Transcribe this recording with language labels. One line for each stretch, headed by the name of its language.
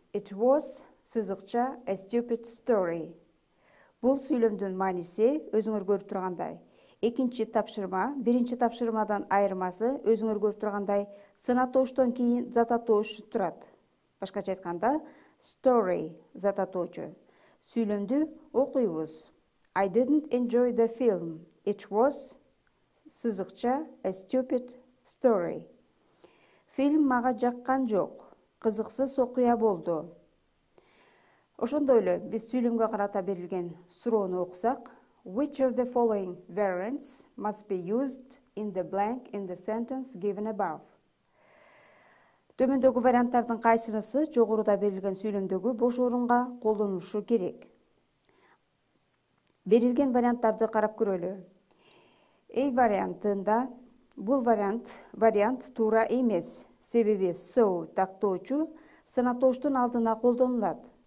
English: It was
Kyrgyz: сызыкча
English: a stupid story.
Kyrgyz: Бул сүйлөмдүн мааниси өзүңөр көрүп тургандай. Экинчи тапшырма, биринчи тапшырмадан айырмасы өзүңөр көрүп тургандай сынаттоочтон кийин зататтооч турат. Башкача айтканда story зататтоочу. Сүйлөмдү окуйбуз.
English: I didn't enjoy the film. It was
Kyrgyz: сызыкча
English: a stupid story.
Kyrgyz: Фильм мага жаккан жок, кызыксыз окуя болду. Ошондой эле биз сүйлөмгө карата берилген суроону окусак,
English: Which of the following variants must be used in the blank in the sentence given above?
Kyrgyz: Төмөндөгү варианттардын кайсынысы жогоруда берилген сүйлөмдөгү бош орунга колдонулушу керек? Берилген карап көрөлү. A вариантында бул вариант туура эмес, себеби so тактоочу сынаттоочтун алдына колдонулат.